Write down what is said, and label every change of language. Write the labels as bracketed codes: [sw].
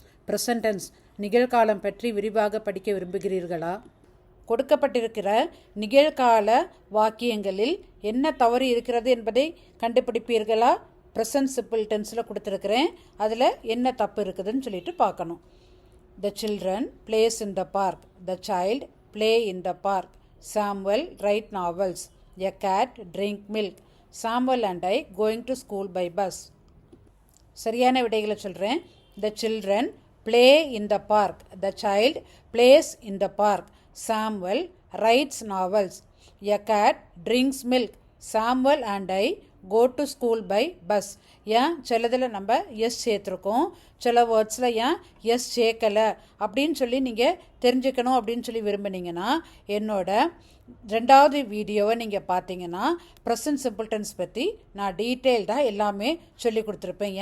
[ta] Present tense நிகழ்காலம் பற்றி விரிவாக படிக்க விரும்புகிறீர்களா? கொடுக்கப்பட்டிருக்கிற நிகழ்கால வாக்கியங்களில் என்ன தவறு இருக்கிறது என்பதை கண்டுபிடிப்பீர்களா? ப்ரெசன்ட் சிம்பிள் டென்ஸில் கொடுத்துருக்கிறேன், அதில் என்ன தப்பு இருக்குதுன்னு சொல்லிட்டு பார்க்கணும். [en] The children plays in the park. The child play in the park. Samuel write novels. A cat drink milk. Samuel and I going to school by bus. [ta] சரியான விடைகளை சொல்கிறேன். [en] The children play in the park. The child plays in the park. Samuel writes novels. A cat drinks milk. Samuel and I go to school by bus. [ta] ஏன் சிலதில் நம்ம S சேர்த்துருக்கோம், சில வேர்ட்ஸில் ஏன் S சேர்க்கலை அப்படின்னு சொல்லி நீங்கள் தெரிஞ்சுக்கணும் அப்படின்னு சொல்லி விரும்புனீங்கன்னா என்னோட 2வது வீடியோவை நீங்கள் பார்த்தீங்கன்னா ப்ரெசன்ட் சிம்பிள் டென்ஸ் பற்றி நான் டீட்டெயில்டாக எல்லாமே சொல்லி கொடுத்துருப்பேன்.